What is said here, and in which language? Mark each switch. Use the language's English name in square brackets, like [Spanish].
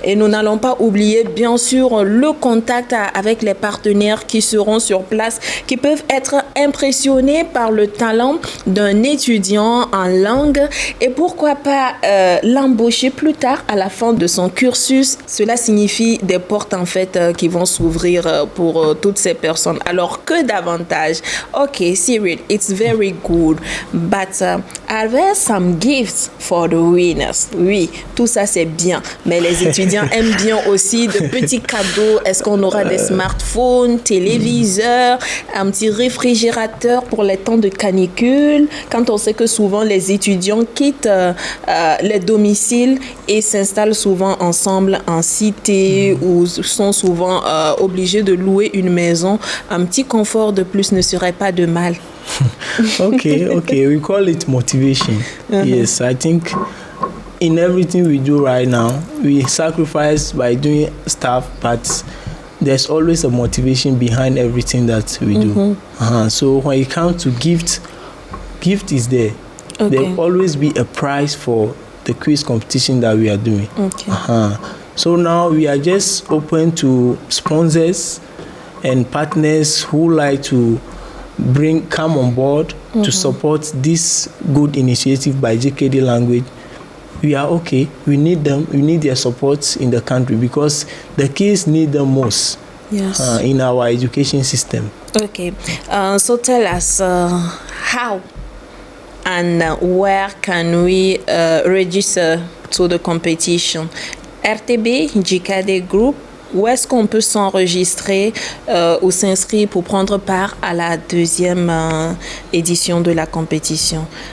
[French] Et nous n'allons pas oublier, bien sûr, le contact avec les partenaires qui seront sur place, qui peuvent être impressionnés par le talent d'un étudiant en langue et pourquoi pas l'embaucher plus tard à la fin de son cursus. Cela signifie des portes en fait qui vont s'ouvrir pour toutes ces personnes. Alors que davantage? [English] Okay, Cyril, it's very good, but are there some gifts for the winners? [French] Oui, tout ça c'est bien, mais les étudiants aiment bien aussi de petits cadeaux. Est-ce qu'on aura des smartphones, téléviseurs, un petit réfrigérateur pour les temps de canicule, quand on sait que souvent les étudiants quittent les domiciles et s'installent souvent ensemble en cité ou sont souvent obligés de louer une maison. Un petit confort de plus ne serait pas de mal. [English] Okay, we call it motivation. Yes, I think in everything we do right now, we sacrifice by doing stuff, but there's always a motivation behind everything that we do. So when it comes to gift is there. Okay. There will always be a prize for the quiz competition that we are doing. Okay. So now we are just open to sponsors and partners who like to come on board to support this good initiative by JKD Language. We are okay. We need them. We need their support in the country because the kids need them most. Yes. In our education system. Okay. So tell us how and where can we register to the competition? [French] RTB, JKD Group, où est-ce qu'on peut s'enregistrer ou s'inscrire pour prendre part à la deuxième édition de la compétition?